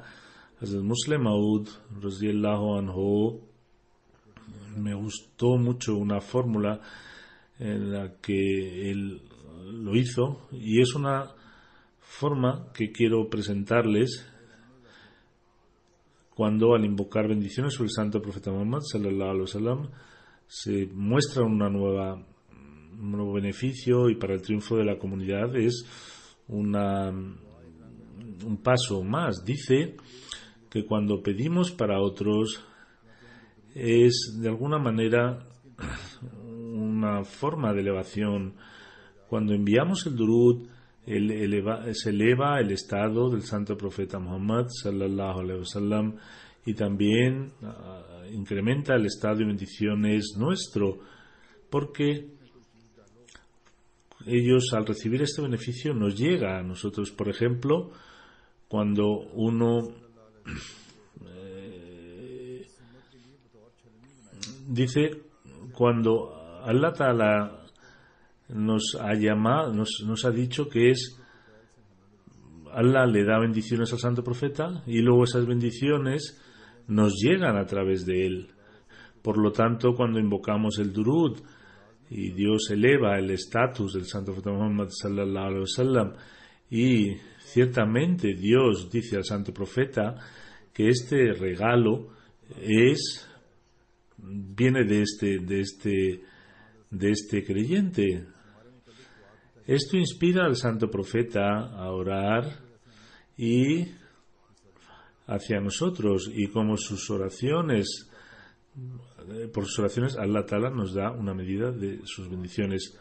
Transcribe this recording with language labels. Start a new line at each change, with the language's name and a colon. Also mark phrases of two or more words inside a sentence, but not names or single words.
Spanish: Hazrat Musleh Maud
Arabic: رضي الله عنه,
Spanish: me gustó mucho una fórmula en la que él lo hizo, y es una forma que quiero presentarles. Cuando al invocar bendiciones sobre el santo profeta Muhammad
Arabic: صلى الله عليه وسلم
Spanish: se muestra un nuevo beneficio, y para el triunfo de la comunidad es un paso más. Dice que cuando pedimos para otros es de alguna manera una forma de elevación. Cuando enviamos el durud, se eleva el estado del santo profeta Muhammad
Arabic: صلى الله عليه وسلم,
Spanish: y también incrementa el estado de bendiciones nuestro, porque ellos, al recibir este beneficio, nos llega a nosotros. Por ejemplo, cuando uno dice, cuando
Arabic: الله تعالى
Spanish: nos ha llamado, nos ha dicho que Allah le da bendiciones al santo profeta, y luego esas bendiciones nos llegan a través de él. Por lo tanto, cuando invocamos el durud y Dios eleva el estatus del santo profeta Muhammad
Arabic: صلى الله عليه وسلم,
Spanish: y ciertamente Dios dice al santo profeta que este regalo viene de este creyente. Esto inspira al santo profeta a orar y hacia nosotros, y como por sus oraciones
Arabic: الله تعالى
Spanish: nos da una medida de sus bendiciones.